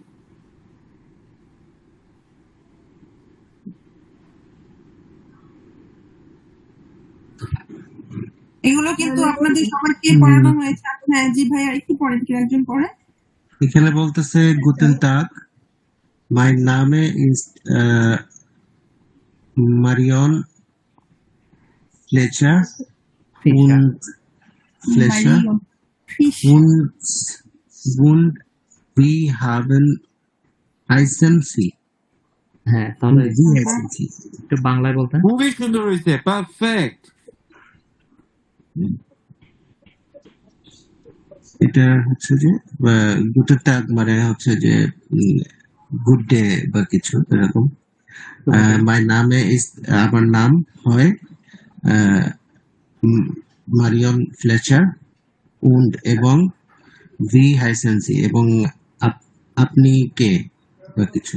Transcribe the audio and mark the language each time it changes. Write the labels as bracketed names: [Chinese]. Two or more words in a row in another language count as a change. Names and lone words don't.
[Bangla] এগুলো কিন্তু আপনাদের সবাইকে পড়ানো হয়েছে। হ্যাঁ জি ভাইয়া, একটু পড়েন, কেউ একজন পড়ে। এখানে বলতেছে [German] Guten Tag, mein Name ist মারিয়ন ফ্লেচার und Fleischer und wir haben heißen sie. [Bangla] হ্যাঁ, তাহলে [German] Wie heißen sie? [Bangla] একটু বাংলায় বলতেন। খুবই সুন্দর হয়েছে, পারফেক্ট। এটা হচ্ছে যে [German] Guten Tag [Bangla] মানে হচ্ছে যে [English] good day [Bangla] বা কিছু এরকম। [German] mein Name ist, [Bangla] আমার নাম হয় মারিয়ন ফ্লেচার und এবং [German] wie heißen Sie, [Bangla] এবং আপনি কে বা কিছু।